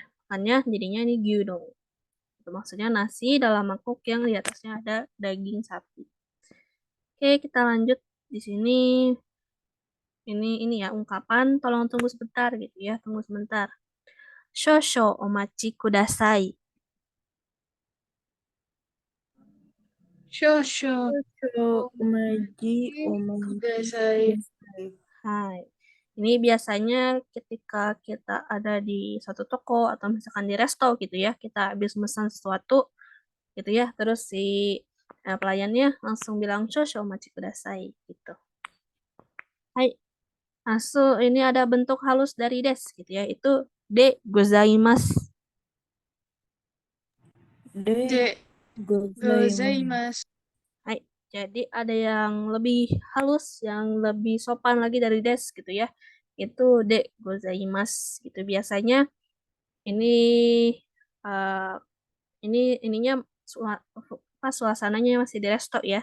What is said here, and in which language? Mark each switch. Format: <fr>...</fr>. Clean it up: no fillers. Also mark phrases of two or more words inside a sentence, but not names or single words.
<id>Makanya jadinya ini gyudon. Itu maksudnya nasi dalam mangkuk yang di atasnya ada daging sapi. Oke, kita lanjut di sini. Ini ya ungkapan tolong tunggu sebentar gitu ya, tunggu sebentar.</id> <ja>少々お待ちください. Shosho Shosho umaji umaji kudasai. kudasai. Hai.</ja> <id>Ini biasanya ketika kita ada di satu toko atau misalkan di resto gitu ya, kita habis pesan sesuatu gitu ya, terus si pelayannya langsung bilang</id> <ja>少々お待ちください</ja> <id>gitu.</id> <ja>Hai.</ja> <id>Asu ini ada bentuk halus dari des gitu ya, itu</id> <ja>でございます. De De gozaimasu. gozaimasu. Hai.</ja> <id>Jadi ada yang lebih halus, yang lebih sopan lagi dari des gitu ya. Itu</id> <ja>でございます</ja> <id>gitu. Biasanya ini eh, ininya pas suasananya masih di resto ya.</id>